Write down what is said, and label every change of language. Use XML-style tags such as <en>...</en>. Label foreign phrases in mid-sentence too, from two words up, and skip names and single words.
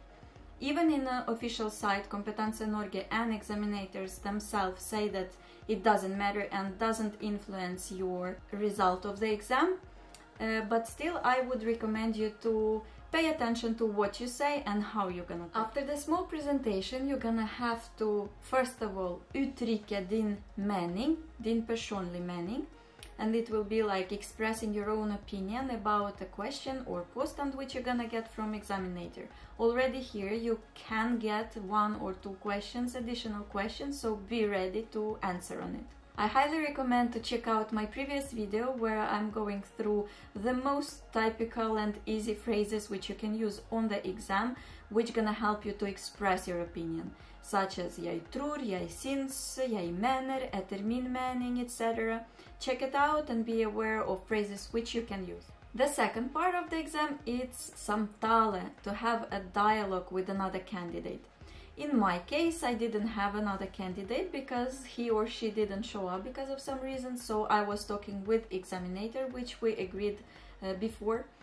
<en>Even in the official site, Kompetanse Norge and examinators themselves say that it doesn't matter and doesn't influence your result of the exam. But still, I would recommend you to pay attention to what you say and how you're gonna talk. After the small presentation, you're gonna have to, first of all,</en> <no>uttrykke din mening, din personlig mening.</no> <en>And it will be like expressing your own opinion about a question or påstand which you're gonna get from examinator. Already here you can get 1 or 2 questions, additional questions, so be ready to answer on it. I highly recommend to check out my previous video where I'm going through the most typical and easy phrases which you can use on the exam, which gonna help you to express your opinion, such as</en> <no>jeg tror, jeg syns, jeg mener, etter min mening,</no> <en>etc. Check it out and be aware of phrases which you can use. The second part of the exam is samtale, to have a dialogue with another candidate. In my case, I didn't have another candidate because he or she didn't show up because of some reason, so I was talking with examinator, which we agreed before.</en>